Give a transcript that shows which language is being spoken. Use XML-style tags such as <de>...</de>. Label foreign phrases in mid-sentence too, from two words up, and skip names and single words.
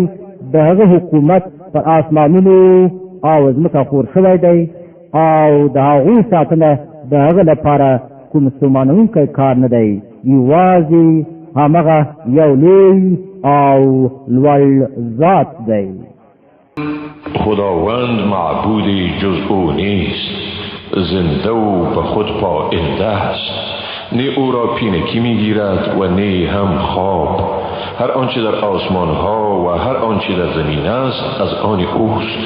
<ps>د هغه حکومت پر آسمانونو او ځمکه خور شوی دی او د هغو ساتنه د هغه لپاره کوم ستومانوونکی کار نه دی. یوازې همغه یو لوی او لوړ ذات دی.</ps> <fa>خداوند معبودی جز او نیست، زنده و به خود پاینده است، نه او را پینکی میگیرد و نه هم خواب. هر آنچه در آسمان ها و هر آنچه در زمین است از آن اوست.</fa>